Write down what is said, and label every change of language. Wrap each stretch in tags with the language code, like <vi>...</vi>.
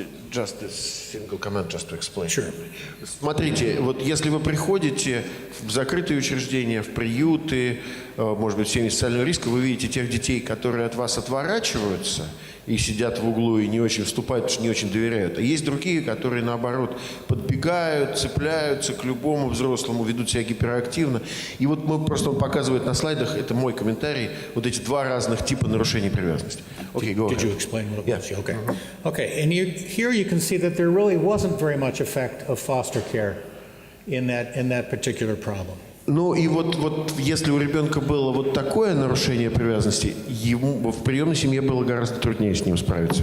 <en>Just a single comment, just to explain. Sure.</en> <ru>Смотрите, вот если вы приходите в закрытые учреждения, в приюты, может быть, в семьи социального риска, вы видите тех детей, которые от вас отворачиваются и сидят в углу и не очень вступают, потому что не очень доверяют. А есть другие, которые, наоборот, подбегают, цепляются к любому взрослому, ведут себя гиперактивно. И вот мы просто, он показывает на слайдах, это мой комментарий, вот эти два разных типа нарушений привязанности.</ru> <en>Okay, go ahead. Did you explain what it was? Yeah. Okay. Okay, and here you can see that there really wasn't very much effect of foster care in that particular problem.</en> <ru>Ну и вот если у ребенка было вот такое нарушение привязанности, ему в приемной семье было гораздо труднее с ним справиться.</ru>